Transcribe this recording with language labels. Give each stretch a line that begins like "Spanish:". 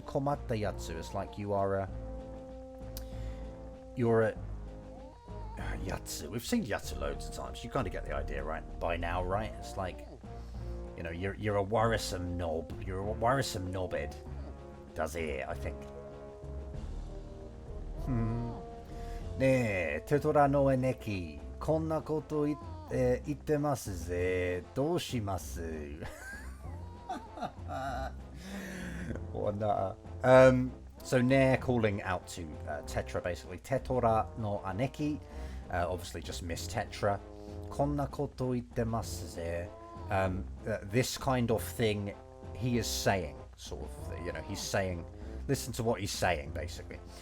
English: Komatta yatsu is like you're a yatsu. We've seen yatsu loads of times. You kind of get the idea, right? By now, right? It's like, you know, you're a worrisome knob. You're a worrisome knobhead. Does it? I think.
Japanese: ねえ、テトラノエネキ、こんなこと言ってますぜ。どうします？
English: What so Nair calling out to Tetra basically. Tetora no aneki, obviously just Miss Tetra.
Japanese: Konna koto ittemasu ze.
English: This kind of thing he is saying, sort of, you know, he's saying, listen to what he's saying basically.